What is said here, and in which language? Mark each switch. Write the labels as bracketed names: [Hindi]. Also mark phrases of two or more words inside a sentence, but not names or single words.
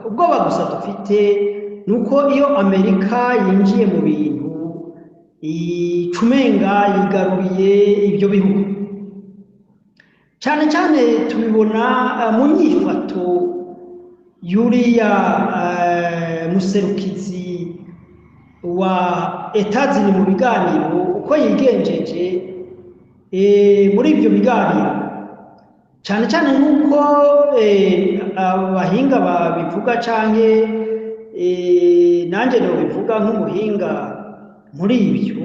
[Rundi] Ubwoba gusa dufite nuko iyo Amerika yinjiye mu bintu icumenga yigaruriye ibyo bihugu, cyane cyane tubibona mu myifato yuriya muserukizi wa Etazini mu biganiro, uko yigenjeje muri ibyo biganiro, cyane cyane nk'uko abahinga babivuga, cyane nanjye nabivuga nk'umuhinga muri ibyo.